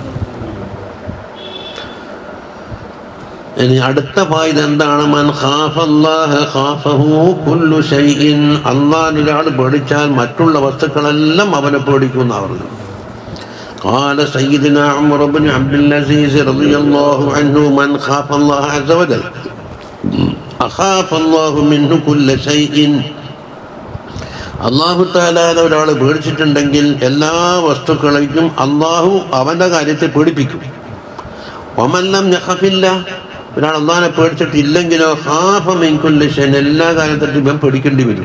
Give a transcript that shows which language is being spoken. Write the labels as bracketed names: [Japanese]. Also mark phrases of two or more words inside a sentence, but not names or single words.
[Malayalam] ഇനി അടുത്ത ഫായിദ എന്താണ്? [Arabic] من خاف الله خافه كل شيء [Malayalam] അല്ലാഹുവിനെ ഒരാൾ പേടിച്ചാൽ മറ്റുള്ള വസ്തുക്കളെല്ലാം അവനെ പേടിക്കുന്ന പറഞ്ഞു. [Arabic] قال سيدنا عمر بن عبد العزيز رضي الله عنه من خاف الله عز وجل أخاف الله منه كل شيء [Malayalam] അള്ളാഹു തആല ഒരാൾ പേടിച്ചിട്ടുണ്ടെങ്കിൽ എല്ലാ വസ്തുക്കളെയും അള്ളാഹു അവൻ്റെ കാര്യത്തെ പേടിപ്പിക്കും. [Arabic] ومن لم يخف الله [Malayalam] ഒരാൾ അള്ളാഹിനെ പേടിച്ചിട്ടില്ലെങ്കിലോ [Arabic] خاف من كل شيء [Malayalam] എല്ലാ കാര്യത്തിലും ഇവൻ പേടിക്കേണ്ടി വരും.